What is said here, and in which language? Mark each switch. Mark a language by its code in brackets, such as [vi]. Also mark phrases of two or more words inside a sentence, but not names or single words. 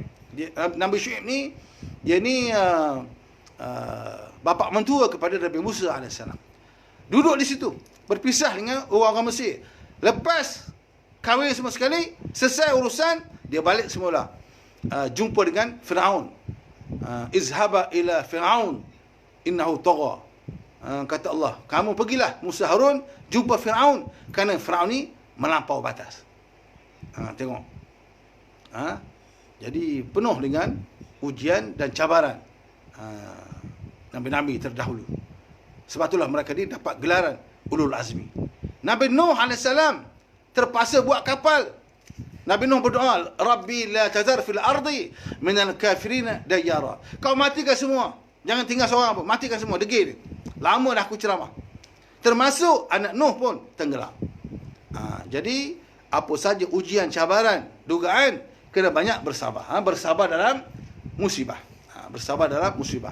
[ms] Nabi Syuaib ni, dia ni bapa mentua kepada Nabi Musa AS. Duduk di situ, berpisah dengan orang-orang Mesir. Lepas kahwin semua sekali, selesai urusan, dia balik semula. Jumpa dengan Firaun. [ar] اذهبا إلى فرعون إنه طغى. [ms] Kata Allah, kamu pergilah Musa Harun jumpa Firaun, kerana Firaun ni melampau batas. Tengok. Jadi penuh dengan ujian dan cabaran Nabi-Nabi terdahulu. Sebab itulah mereka ni dapat gelaran Ulul Azmi. Nabi Nuh AS terpaksa buat kapal. Nabi Nuh berdoa, [ar] رب لا تذر في الأرض من الكافرين ديارا. [ms] Kau matikan semua. Jangan tinggal seorang pun. Matikan semua. Degil. Lama dah aku ceramah. Termasuk anak Nuh pun tenggelam. Jadi, apa saja ujian, cabaran, dugaan, kena banyak bersabar. Bersabar dalam musibah. Bersabar dalam musibah.